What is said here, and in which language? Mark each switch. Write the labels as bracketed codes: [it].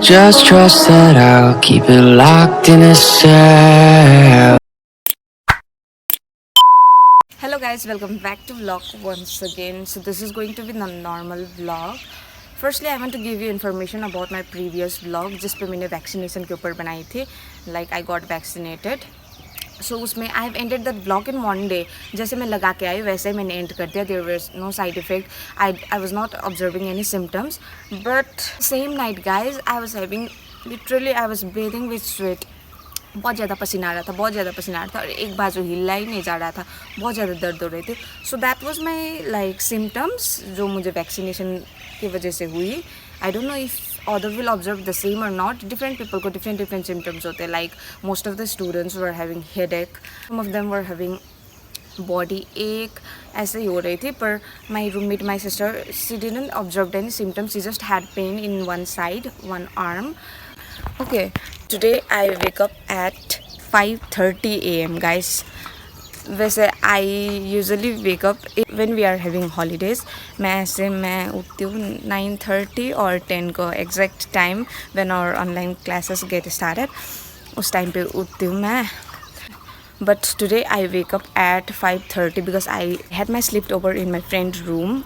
[en] Just trust that I'll keep it locked in a cell. Hello guys, welcome back to vlog once again. So this is going to be the normal vlog. Firstly, I want to give you information about my previous vlog [hi] जिस पे मैंने vaccination के ऊपर बनाई थी. [en] Like I got vaccinated. [hi] सो उसमें [en] I have ended that blog in one day. [hi] जैसे मैं लगा के आई वैसे ही मैंने एंड कर दिया. [en] There was no side effect. I was not observing any symptoms. But same night guys I was having literally I was bathing with sweat. [hi] बहुत ज़्यादा पसीना आ रहा था, बहुत ज़्यादा पसीना आ रहा था और एक बाजू हिला ही नहीं जा रहा था. बहुत ज़्यादा दर्द हो रहे थे. [en] so that was my like symptoms [hi] जो मुझे वैक्सीनेशन की वजह से हुई. [en] I don't know if other will observe the same or not. [hi] Different people को different symptoms होते हैं. [en] Like most of the students were having headache, some of them were having body ache. [hi] ऐसे ही हो रही थी. [en] पर my roommate, my sister, she didn't observe any symptoms. She just had pain in one side, one arm. Okay, today I wake up at 5:30 a.m. guys. वैसे I usually wake up when we are having holidays. [hi] मैं उठती हूँ 9:30 और 10 को [en] Exact time when our online classes get started. [hi] उस time पे उठती हूँ मैं. [en] But today I wake up at 5:30 because I had my slept over in my friend room.